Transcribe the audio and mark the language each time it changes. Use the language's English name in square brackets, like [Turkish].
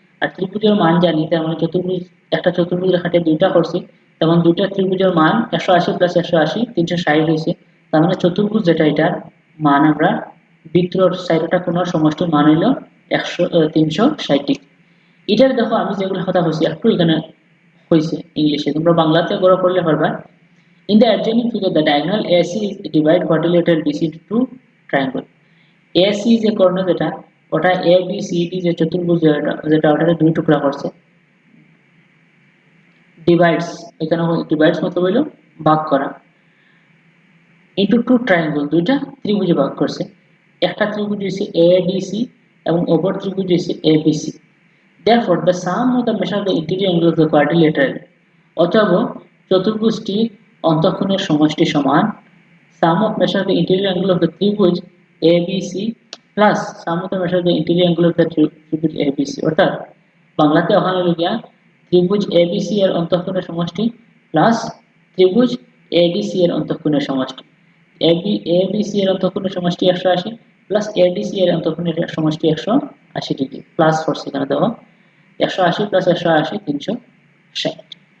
[Bangla] আর ত্রিভুজের মান জানি, তার মানে চতুর্ভুজ, একটা চতুর্ভুজের খাটিয়া দুইটা করছি, তেমন দুইটা ত্রিভুজের মান 180 প্লাস 180 360 হয়েছে। তার মানে চতুর্ভুজ যেটা, এটার মান আমরা ভিতরের সাইডটা কোন সমষ্টির মান হইল 360 ডিগ্রি। এটার দেখো আমি যেগুলো কথা বলছি একটু এখানে হয়েছে ইংলিশে, তোমরা বাংলাতে গড় করলে পারবা। [English] In the adjoining figure, the diagonal AC is divide quadrilateral BC into two triangle. [Bangla] AC যে কর্ণ যেটা, ওটা A B C D যে চতুর্ভুজ যেটা ওটাকে দুই টুকরা করছে। ডিভাইডস, এখানে ডিভাইডস মতলব হলো ভাগ করা, [English] into two triangle, [Bangla] দুইটা ত্রিভুজে ভাগ করছে। একটা ত্রিভুজ হচ্ছে ADC এবং অপর ত্রিভুজ হচ্ছে ABC. [English] Therefore, the sum of the measure of the interior angle of the quadrilateral, [Bangla] অতএব চতুর্ভুজটি অন্তঃকোণের সমষ্টি সমান [English] sum of measure of the interior angle of the ত্রিভুজ ABC plus sum of the measure of the interior angle of the ত্রিভুজ ABC। [Bangla] অর্থাৎ বাংলাতে ওখানে লিখিয়া ত্রিভুজ ABC এর অন্তঃকোণের সমষ্টি প্লাস ত্রিভুজ ADC এর অন্তঃকোণের সমষ্টি। ABC এর অন্তঃকোণের সমষ্টি 180 প্লাস ADC এর অন্তঃকোণের সমষ্টি 180 ডিগ্রি প্লাস ফোর্স এখানে দেখো 180 প্লাস 180 360।